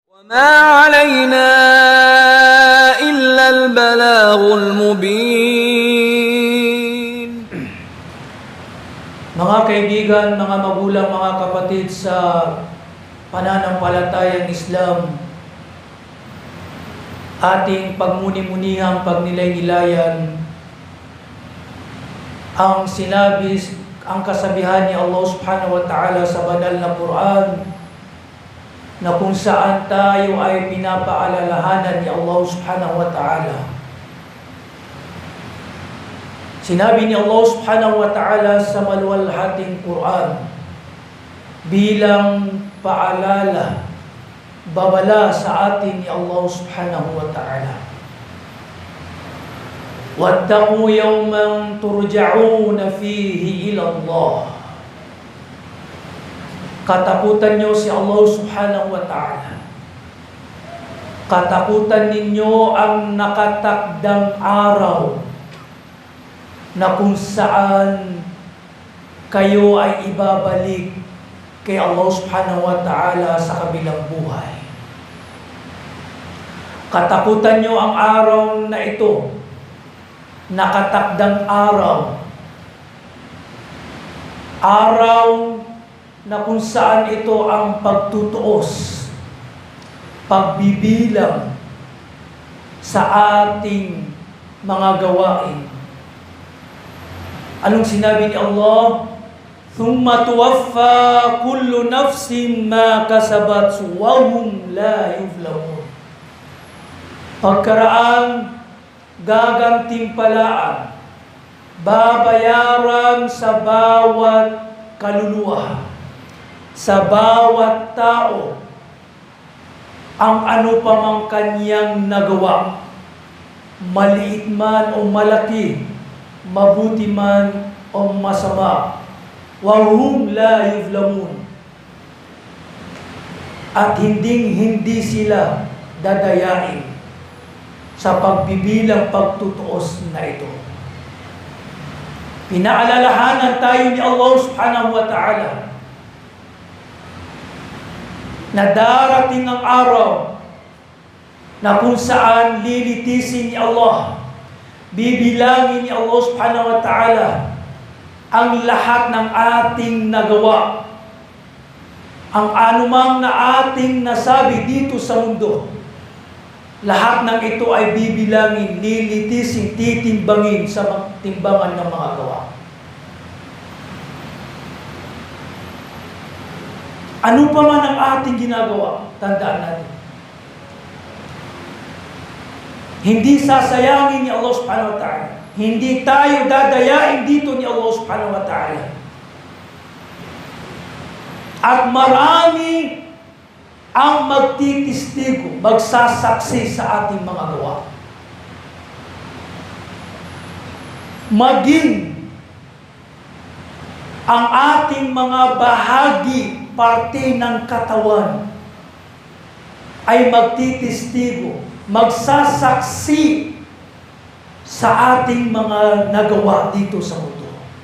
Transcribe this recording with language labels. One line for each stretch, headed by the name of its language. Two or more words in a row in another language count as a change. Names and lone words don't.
Arabic: وما علينا إلا البلاغ المبين.
Filipino: Mga kaibigan, mga magulang, mga kapatid sa pananampalatayang Islam, ating pagmuni-munihang pagnilay-nilayan ang ang kasabihan ni Allah
Arabic: سبحانه وتعالى
Filipino: sa banal na Quran, na kung saan tayo ay pinapaalalahanan ni Allah
Arabic: سبحانه وتعالى.
Filipino: Sinabi ni Allah
Arabic: سبحانه وتعالى
Filipino: sa maluwalhating Quran bilang paalala, babala sa atin ni Allah
Arabic: سبحانه وتعالى. وَاتَّقُوا يَوْمًا تُرْجَعُونَ فِيهِ إِلَى اللَّهِ.
Filipino: Katakutan niyo si Allah
Arabic: سبحانه وتعالى.
Filipino: Katakutan ninyo ang nakatakdang araw na kung saan kayo ay ibabalik kay Allah
Arabic: سبحانه وتعالى
Filipino: sa kabilang buhay. Katakutan nyo ang araw na ito, nakatakdang araw. Araw na kung saan ito ang pagtutuos, pagbibilang sa ating mga gawain. Anong sinabi ni Allah?
Arabic: ثُمَّ تُوَفَّى كُلُّ نَفْسٍ مَا كَسَبَتْ وَهُمْ لَا يُظْلَمُونَ.
Filipino: Pagkaraan, gagantimpalaan, babayaran sa bawat kaluluwa, sa bawat tao, ang ano pa mang kanyang nagawa, maliit man o malaki, mabuti man o masama.
Arabic: وَهُمْ لَا يُظْلَمُونَ.
Filipino: At hindi sila dadayain sa pagbibilang pagtutuos na ito. Pinaalalahanan tayo ni Allah
Arabic: سبحانه وتعالى
Filipino: na darating ang araw na kung saan lilitisin ni Allah, bibilangin ni Allah subhanahu wa ta'ala ang lahat ng ating nagawa, ang anumang na ating nasabi dito sa mundo. Lahat ng ito ay bibilangin, lilitisin, titimbangin sa timbangan ng mga gawa. Ano pa man ang ating ginagawa, tandaan natin. Hindi sasayangin ni Allah
Arabic: سبحانه وتعالى.
Filipino: Hindi tayo dadayain dito ni Allah
Arabic: سبحانه وتعالى.
Filipino: At marami ang magtitistigo, magsasaksi sa ating mga gawa. Maging ang ating mga bahagi, parte ng katawan, ay magtitistigo, magsasaksi sa ating mga nagawa dito sa mundo.